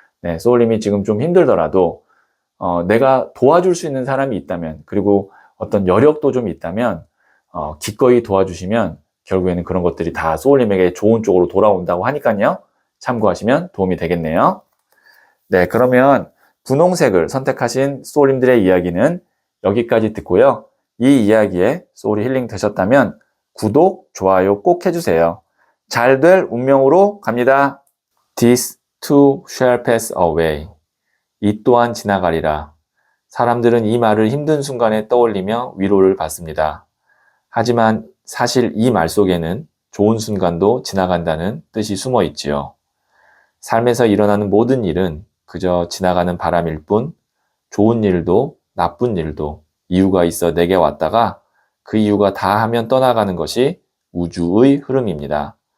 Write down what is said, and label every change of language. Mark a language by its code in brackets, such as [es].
[ko] 네, 소울님이 지금 좀 힘들더라도 내가 도와줄 수 있는 사람이 있다면 그리고 어떤 여력도 좀 있다면 기꺼이 도와주시면 결국에는 그런 것들이 다 소울님에게 좋은 쪽으로 돌아온다고 하니까요. 참고하시면 도움이 되겠네요. 네, 그러면 분홍색을 선택하신 소울님들의 이야기는 여기까지 듣고요. 이 이야기에 소울이 힐링 되셨다면 구독, 좋아요 꼭 해주세요. 잘 될 운명으로 갑니다. [en] This too shall pass away. [ko] 이 또한 지나가리라. 사람들은 이 말을 힘든 순간에 떠올리며 위로를 받습니다. 하지만 사실 이 말 속에는 좋은 순간도 지나간다는 뜻이 숨어 있지요. 삶에서 일어나는 모든 일은 그저 지나가는 바람일 뿐 좋은 일도 나쁜 일도 이유가 있어 내게 왔다가 그 이유가 다 하면 떠나가는 것이 우주의 흐름입니다.